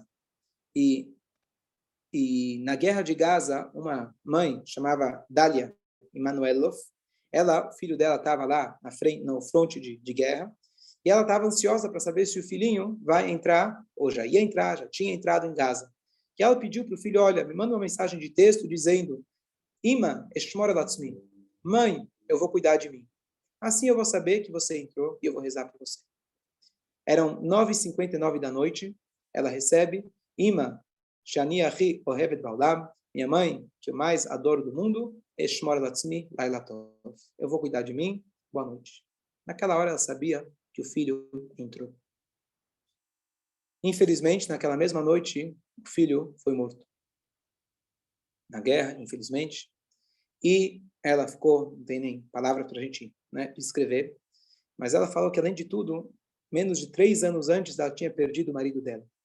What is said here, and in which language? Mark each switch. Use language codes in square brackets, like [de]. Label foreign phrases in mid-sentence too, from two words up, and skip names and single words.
[pt] E na Guerra de Gaza, uma mãe chamava Dalia Emanuelov, o filho dela estava lá na frente, no fronte de guerra, e ela estava ansiosa para saber se o filhinho vai entrar, ou já ia entrar, já tinha entrado em Gaza. E ela pediu para o filho, olha, me manda uma mensagem de texto dizendo, [he] אמא, אשמור על עצמי, [pt] mãe, eu vou cuidar de mim. Assim eu vou saber que você entrou e eu vou rezar por você. Eram 9h59 da noite, ela recebe, Ima, [he] שאני הכי אוהבת בעולם, [pt] minha mãe, que eu mais adoro do mundo, [he] אשמור על עצמי, לילה טוב. [pt] Eu vou cuidar de mim, boa noite. Naquela hora ela sabia que o filho entrou. Infelizmente, naquela mesma noite, o filho foi morto. Na guerra, infelizmente. E ela ficou, não tem nem palavra para a gente descrever, mas ela falou que, além de tudo, menos de 3 anos antes, ela tinha perdido o marido dela.